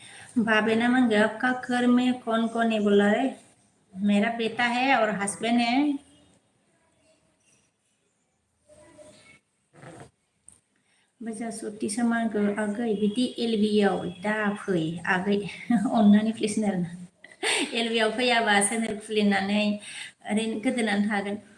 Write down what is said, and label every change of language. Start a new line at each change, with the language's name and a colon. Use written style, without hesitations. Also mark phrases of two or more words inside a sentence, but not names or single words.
Hindi: भाभी ना मन गया आपका घर में कौन कौन है बोला है मेरा बेटा है और हस्बैंड है
Bodo: बाजा सति समानखौ आगै बिदि एलबियाव दा फै आगै अननानै प्लिज आरोना एलबियाव फैयाबा चेनेल खुलिनानै ओरैनो गोदोनानै थागोन